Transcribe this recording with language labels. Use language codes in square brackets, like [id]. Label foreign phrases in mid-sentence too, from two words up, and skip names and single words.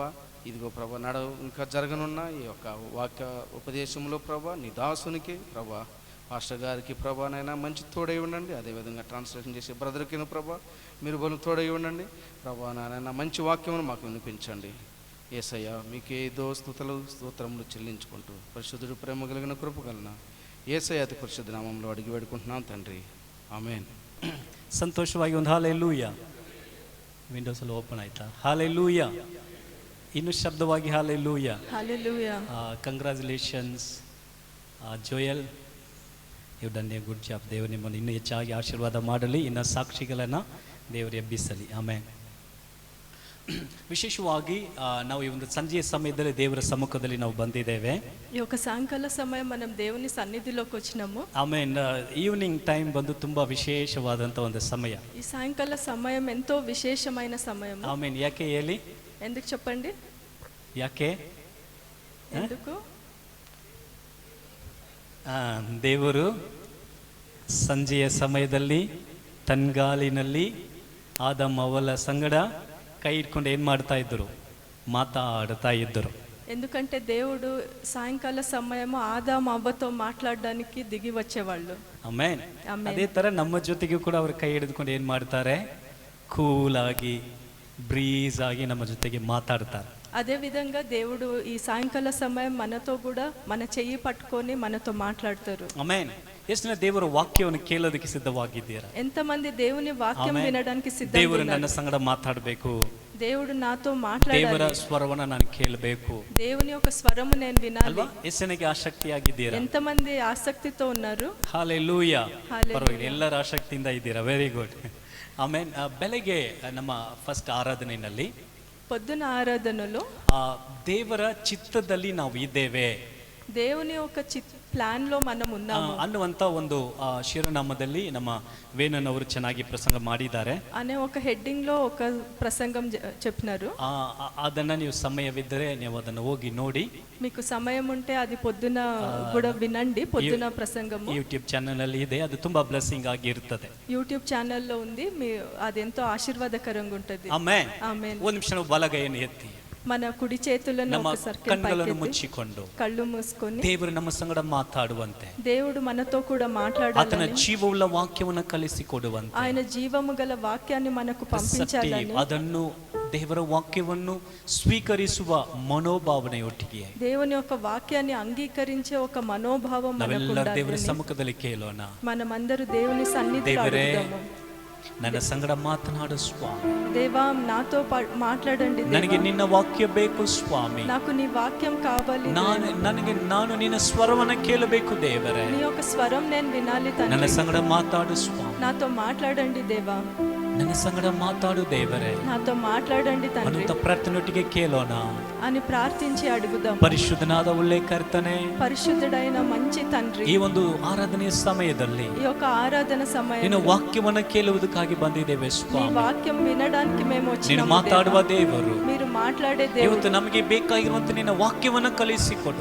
[te] ఇదిగో ప్రభా ఇంకా జరగనున్న ఈ యొక్క వాక్య ఉపదేశంలో ప్రభా నీ దాసునికి ప్రభా, పాస్టర్ గారికి ప్రభా నాయన మంచి తోడై ఉండండి. అదేవిధంగా ట్రాన్స్లేషన్ చేసే బ్రదర్కి ప్రభా మీరు బలు తోడై ఉండండి ప్రభా నాయన. మంచి వాక్యమును మాకు వినిపించండి యేసయ్య. మీకే స్తోత్రములు చెల్లించుకుంటూ పరిశుద్ధుడు, ప్రేమ కలిగిన కృప కలిగిన యేసయ్య అతి పరిశుద్ధ నామంలో అడిగి వేడుకుంటున్నాం తండ్రి, [kn] ಆಮೇನ್. ಸಂತೋಷವಾಗಿ ಒಂದು ಹಾಲೆಲೂಯ. ವಿಂಡೋಸ್ ಎಲ್ಲ ಓಪನ್ ಆಯ್ತಾ? ಹಾಲೆಲೂಯ. ಇನ್ನು ಶಬ್ದವಾಗಿ ಹಾಲೆಲೂಯ. Hallelujah. [en] Congratulations Joel, you done a good job. [kn] ದೇವರು ನಿಮ್ಮನ್ನು ಇನ್ನೂ ಹೆಚ್ಚಾಗಿ ಆಶೀರ್ವಾದ ಮಾಡಲಿ, ಇನ್ನು ಸಾಕ್ಷಿಗಳನ್ನು ದೇವರು ಎಬ್ಬಿಸಲಿ. ಆಮೇನ್. ವಿಶೇಷವಾಗಿ ನಾವು ಈ ಒಂದು ಸಂಜೆಯ ಸಮಯದಲ್ಲಿ ದೇವರ ಸಮ್ಮುಖದಲ್ಲಿ ನಾವು ಬಂದಿದ್ದೇವೆ. [te] ఈ యొక్క సాయంకాల సమయం మనం దేవుని సన్నిధిలోకి వచ్చినాము. [kn] ಆಮೇಲೆ [en] evening time [kn] ಬಂದು ತುಂಬಾ ವಿಶೇಷವಾದಂಥ ಒಂದು ಸಮಯ. [te] ఈ సాయంకాల సమయం ఎంతో విశేషమైన సమయం. [kn] ಆಮೇಲೆ ಯಾಕೆ ಹೇಳಿ? [te] ఎందుకు చెప్పండి? [kn] ಯಾಕೆ? [te] ఎందుకు? [kn] ದೇವರು ಸಂಜೆಯ ಸಮಯದಲ್ಲಿ ತನ್ಗಾಲಿನಲ್ಲಿ ಆದಮ್ ಅವಳ ಸಂಗಡ ಕೈ ಇಟ್ಕೊಂಡು ಏನು ಮಾಡ್ತಾ ಇದ್ದರು? ಮಾತಾಡ್ತಾ ಇದ್ದರು. [te] ఎందుకంటే దేవుడు సాయంకాల సమయం ఆదాము అవ్వతో మాట్లాడడానికి దిగి వచ్చేవాళ్ళు. [kn] ಆಮೇನ್. ಅದೇ ತರ ನಮ್ಮ ಜೊತೆಗೂ ಕೂಡ ಅವರು ಕೈ ಹಿಡಿದುಕೊಂಡು ಏನು ಮಾಡ್ತಾರೆ? ಕೂಲ್ ಆಗಿ, ಬ್ರೀಸ್ ಆಗಿ ನಮ್ಮ ಜೊತೆಗೆ ಮಾತಾಡ್ತಾರೆ. [te] అదే విధంగా దేవుడు ఈ సాయంకాల సమయం మనతో కూడా మన చెయ్యి పట్టుకొని మనతో మాట్లాడతారు. [kn] ಆಮೇನ್. ಎಷ್ಟು ಜನ ದೇವರ ವಾಕ್ಯವನ್ನು ಕೇಳೋದಕ್ಕೆ ಸಿದ್ಧವಾಗಿದ್ದೀರಾ? [te] ఎంతమంది దేవుని వాక్యం వినడానికి సిద్ధంగా [kn] ದೇವರು [te] ఉన్నారు? [kn] ನನ್ನ ಸಂಗಡ ಮಾತಾಡಬೇಕು, [te] దేవుడు నాతో [kn] ದೇವರ [te] మాట్లాడాలి, [kn] ಸ್ವರವನ್ನ ನಾನು ಕೇಳಬೇಕು [te] దేవుని యొక్క స్వరము నేను వినాలి. [kn] ಅಲ್ವಾ? ಎಷ್ಟು ಜನಕ್ಕೆ ಆಸಕ್ತಿಯಾಗಿದ್ದೀರಾ? [te] ఎంతమంది ఆసక్తితో ఉన్నారు? [kn] ಹಾಲೆಲೂಯ. ಹಾಲೆಲೂಯ. ಪರವಾಗಿಲ್ಲ, ಎಲ್ಲರೂ ಆಸಕ್ತಿಯಿಂದ ಇದ್ದೀರಾ. [en] very good. [kn] ಆಮೇನ್. ಬೆಳಗ್ಗೆ ನಮ್ಮ ಫಸ್ಟ್ ಆರಾಧನೆಯಲ್ಲಿ [te] పొద్దున ఆరాధనలో [kn] ದೇವರ ಚಿತ್ತದಲ್ಲಿ ನಾವು ಇದ್ದೇವೆ, [te] దేవుని యొక్క ప్లాన్ లో మనం ఉన్నాము [kn] ಅನ್ನುವಂಥ ಒಂದು ಶಿರೋನಾಮದಲ್ಲಿ ನಮ್ಮ ವೇಣನ್ ಅವರು ಚೆನ್ನಾಗಿ ಪ್ರಸಂಗ ಮಾಡಿದ್ದಾರೆ. [te] అనే ఒక హెడ్డింగ్ లో ఒక ప్రసంగం చెప్పినారు. [kn] ಅದನ್ನ ನೀವು ಸಮಯವಿದ್ದರೆ ನೀವು ಅದನ್ನು ಹೋಗಿ ನೋಡಿ. [te] మీకు సమయం ఉంటే అది పొద్దున కూడా వినండి. పొద్దున ప్రసంగము [kn] ಯೂಟ್ಯೂಬ್ ಚಾನೆಲ್ ಅಲ್ಲಿ ಇದೆ, ಅದು ತುಂಬಾ ಬ್ಲೆಸ್ಸಿಂಗ್ ಆಗಿ ಇರ್ತದೆ. [te] యూట్యూబ్ ఛానల్లో ఉంది, అది ఎంతో ఆశీర్వాదకరంగా ఉంటుంది. [kn] ಆಮೆನ್. [te] ఆమేన్. [kn] ಒಂದು ನಿಮಿಷ ನಾವು ಬಲಗೈಯನ್ನು ಎತ್ತಿ [te] మన కుడి చేతులను [kn] ನಮ್ಮ [te] ఒకసారి [kn] ಕಣ್ಣುಗಳನ್ನು ಮುಚ್ಚಿಕೊಂಡು [te] కళ్ళు మూసుకొని [kn] ದೇವರು ನಮ್ಮ ಸಂಗಡ ಮಾತಾಡುವಂತೆ, [te] దేవుడు మనతో కూడా [kn] ಆತನ [te] మాట్లాడాలని, [kn] ಜೀವವುಳ್ಳ ವಾಕ್ಯವನ್ನು ಕಲಿಸಿಕೊಡುವಂತೆ, [te] ఆయన జీవము గల వాక్యాన్ని మనకు పంపించాలని, [kn] ಅದನ್ನು ದೇವರ ವಾಕ್ಯವನ್ನು ಸ್ವೀಕರಿಸುವ ಮನೋಭಾವನೆಯೊಟ್ಟಿಗೆ [te] దేవుని యొక్క వాక్యాన్ని అంగీకరించే ఒక మనోభావం మనకు [kn] ನಾವೆಲ್ಲರೂ ದೇವರ [te] ఉండాలని [kn] ಸಮ್ಮುಖದಲ್ಲಿ ಕೇಳೋಣ. [te] మనమందరూ దేవుని సన్నిధిలో [kn] ದೇವರೇ, [te] అడుగుదాము. [kn] ನನ್ನ ಸಂಗಡ ಮಾತನಾಡು ಸ್ವಾಮಿ, [te] దేవా నాతో మాట్లాడండి దేవా. [kn] ನನಗೆ ನಿನ್ನ ವಾಕ್ಯ ಬೇಕು ಸ್ವಾಮಿ, [te] నాకు నీ వాక్యం కావాలి దేవా. [kn] ನಾನು ನಿನ್ನ ಸ್ವರವನ್ನು ಕೇಳಬೇಕು ದೇವರೇ, [te] నీ యొక్క స్వరం నేను వినాలి [kn] ನನ್ನ [te] తండ్రి. [kn] ಸಂಗಡ ಮಾತಾಡು ಸ್ವಾಮಿ, [te] నాతో మాట్లాడండి దేవా. [kn] ನನ್ನ ಸಂಗಡ ಮಾತಾಡು ದೇವರೇ [te] నాతో మాట్లాడండి తండ్రి [kn] ಅನ್ನುವಂಥ ಪ್ರಾರ್ಥನೆಯೊಟ್ಟಿಗೆ ಕೇಳೋಣ. [te] అని ప్రార్థించి అడుగుదాం. [kn] ಪರಿಶುದ್ಧನಾದ ಒಳ್ಳೆ ಕರ್ತನೆ, [te] పరిశుద్ధుడైన మంచి తండ్రి, [kn] ಈ ಒಂದು ಆರಾಧನೆಯ ಸಮಯದಲ್ಲಿ [te] ఈ యొక్క ఆరాధన [kn] ನಿನ್ನ [te] సమయంలో [kn] ವಾಕ್ಯವನ್ನು ಕೇಳುವುದಕ್ಕಾಗಿ ಬಂದಿದ್ದೇವೆ [te] మీ [kn] ಸ್ವಾಮಿ. [te] వాక్యం వినడానికి మేము [kn] ನೀನು [te] వచ్చినాము [kn] ಮಾತಾಡುವ [te] దేవా. [kn] ದೇವರು, [te] మీరు మాట్లాడే దేవుడు, [kn] ಇವತ್ತು ನಮಗೆ ಬೇಕಾಗಿರುವಂತ ನಿನ್ನ ವಾಕ್ಯವನ್ನು ಕಲಿಸಿಕೊಡು.